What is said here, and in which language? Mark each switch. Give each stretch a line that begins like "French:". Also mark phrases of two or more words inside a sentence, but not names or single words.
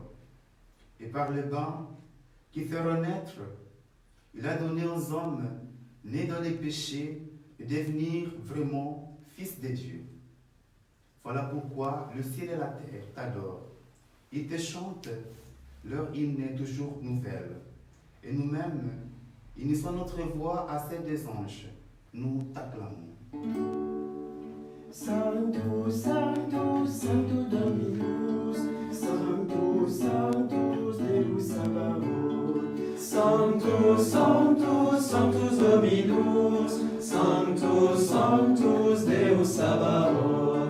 French: Et par le bain qui fait renaître, il a donné aux hommes nés dans les péchés de devenir vraiment fils de Dieu. Voilà pourquoi le ciel et la terre t'adorent. Ils te chantent leur hymne est toujours nouvelle. Et nous-mêmes, unissons notre voix à celle des anges. Nous t'acclamons.
Latin: Sanctus, Sanctus, Sanctus Dominus, Sanctus, Sanctus Deus Sabaoth. Sanctus, Sanctus, Sanctus Dominus, Sanctus, Sanctus Deus Sabaoth.